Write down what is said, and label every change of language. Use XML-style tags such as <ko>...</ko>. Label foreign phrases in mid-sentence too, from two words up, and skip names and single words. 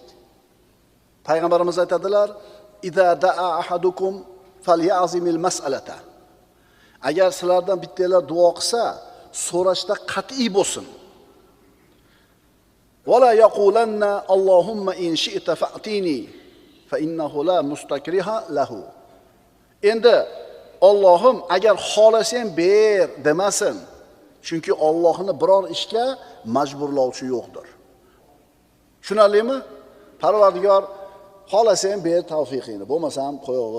<uz>Payg'ambarimiz aytadilar:</uz> <ar>"إذا دعا أحدكم فليعزم المسألة."</ar> <uz>Agar sizlardan bittalar duo qilsa, so'rashda qat'iy bo'lsin.</uz> <ar>ولا يقولن اللهم إن شئت فأعطني فإنه لا مستكره له.</ar> <uz>Endi Allohim agar xohlasang ber demasin. Chunki Allohni biror ishga majburlovchi yo'qdir. Tushunarlimi? Parvardigor xohlasang ber tavfiqingni, bo'lmasa ham qo'yaver.</uz>